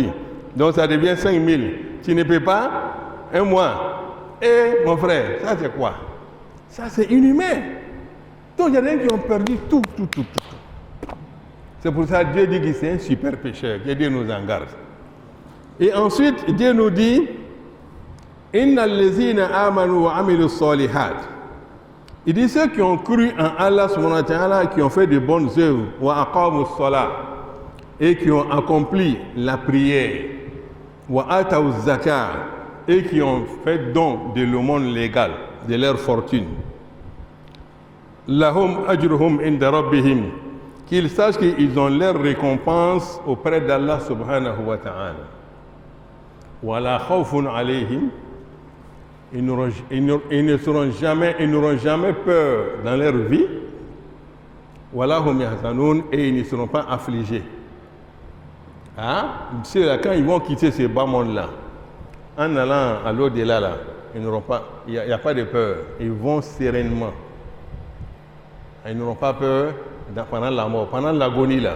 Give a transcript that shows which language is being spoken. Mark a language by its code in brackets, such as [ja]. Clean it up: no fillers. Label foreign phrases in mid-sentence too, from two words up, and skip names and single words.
[fr] Donc ça devient 5000. Tu ne payes pas un mois. Et mon frère, ça c'est quoi? Ça c'est inhumain. Donc il y a des gens qui ont perdu tout. C'est pour ça que Dieu dit que c'est un super pécheur, que Dieu nous en garde. Et ensuite, Dieu nous dit, [ar] إن الذين آمنوا وعملوا الصالحات. [fr] Il dit ceux qui ont cru en Allah [ar] سبحانه وتعالى, [fr] qui ont fait de bonnes œuvres, [ar] وأقاموا الصلاة, [fr] et qui ont accompli la prière, [ar] وآتوا الزكاة, [fr] et qui ont fait don de l'aumône légal, de leur fortune. [ar] لهم أجرهم عند ربهم, [fr] qu'ils sachent qu'ils ont leur récompense auprès d'Allah [ar] سبحانه وتعالى. ولا خوف عليهم, [fr] ils n'auront jamais peur dans leur vie. [ar] ولهم يحزنون, [fr] et ils ne seront pas affligés. Hein? C'est là, quand ils vont quitter ce bas monde-là, en allant à l'au-delà, là, ils n'auront pas, il n'y a pas de peur. Ils vont sereinement. Ils n'auront pas peur pendant la mort, pendant l'agonie là.